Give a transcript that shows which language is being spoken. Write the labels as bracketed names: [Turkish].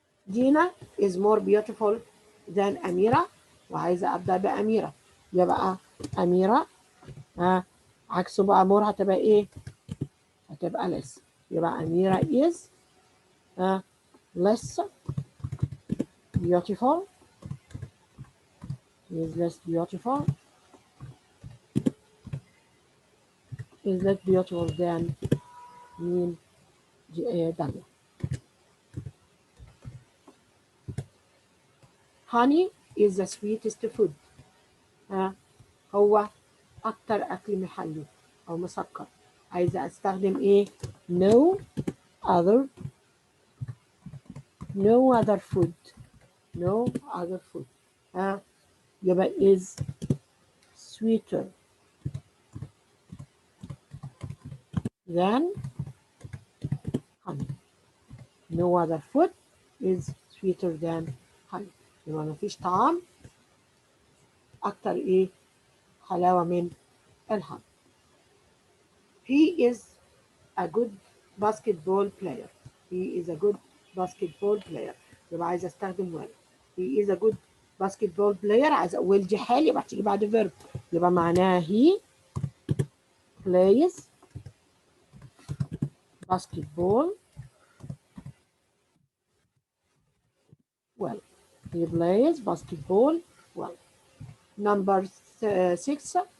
[English] Dina is more beautiful than [Arabic] أميرة وعايزة أبدأ بأميرة يبقى أميرة عكسه بقى مور هتبقى إيه؟ هتبقى less. [English] يبقى أميرة is less beautiful. is less beautiful. is less beautiful than مين؟ داليا. honey is the sweetest food. [Arabic] هو أكتر أكل محلي أو مسكر. عايزة أستخدم إيه؟ [English] no other food. no other food. يبقى is sweeter than honey. No other food is sweeter than honey. [Arabic] يبقى مفيش طعام أكتر إيه حلاوة من الحب. [English] He is a good basketball player. He is a good basketball player. [Arabic] يبقى عايز استخدم well. [English] He is a good basketball player. [Arabic] عايز well دي حال يبقى هتيجي بعد verb. يبقى معناها [English] he plays basketball well. He plays basketball well. Number 6.